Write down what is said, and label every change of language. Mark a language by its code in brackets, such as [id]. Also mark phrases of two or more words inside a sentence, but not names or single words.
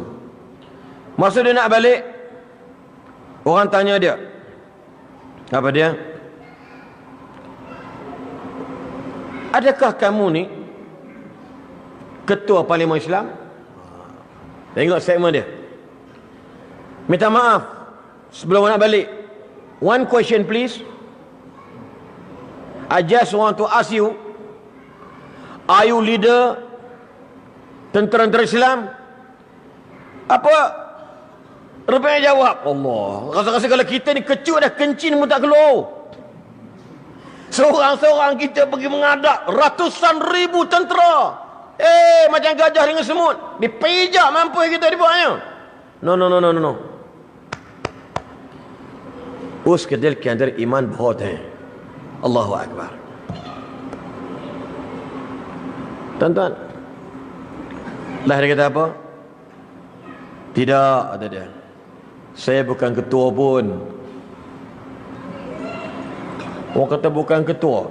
[ms] Masa dia nak balik, orang tanya dia, apa dia? Adakah kamu ni ketua Parlimen Islam? Tengok segmen dia. Minta maaf sebelum nak balik. [en] One question please. I just want to ask you, are you leader [ms] tentera Islam? Apa? Rupanya jawab, Allah, rasa-rasa kalau kita ni kecut dah, kencing pun tak keluar. Seorang-seorang kita pergi menghadap ratusan ribu tentera. Macam gajah dengan semut. Dipijak mampu kita dibuatnya. [en] No. [hi] उसके दिल के अंदर ईमान बहुत है. [ar] Allahu Akbar. [ms] Tuan-tuan, lah dia kata apa? Tidak, kata dia, saya bukan ketua pun. Orang kata bukan ketua.